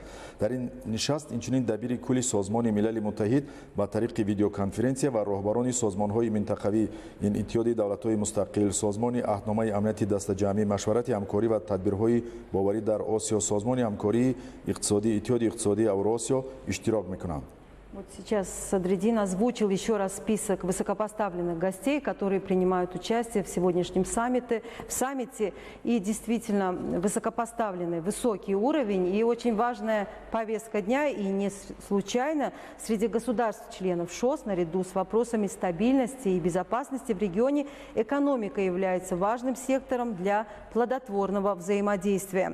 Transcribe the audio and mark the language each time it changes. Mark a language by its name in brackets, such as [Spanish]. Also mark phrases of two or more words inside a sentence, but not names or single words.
[Persian] در این نشست اینچنین دبیری کلی سازمان ملل متحد با طریق ویدیو کنفرانسیا و راهبران سازمان‌های منطقوی این اتحادیه دولت‌های مستقل، سازمان عهدنامه امنیت دست جمعی، مشورت همکاری و تدبیرهای باوری در آسیا، سازمان همکاری اقتصادی، اتحاد اقتصادی اوراسیا اشتراک می‌کنند. [Russian] Вот сейчас Садриддин озвучил еще раз список высокопоставленных гостей, которые принимают участие в сегодняшнем саммите. И действительно высокопоставленный, высокий уровень и очень важная повестка дня. И не случайно среди государств-членов ШОС наряду с вопросами стабильности и безопасности в регионе экономика является важным сектором для плодотворного взаимодействия.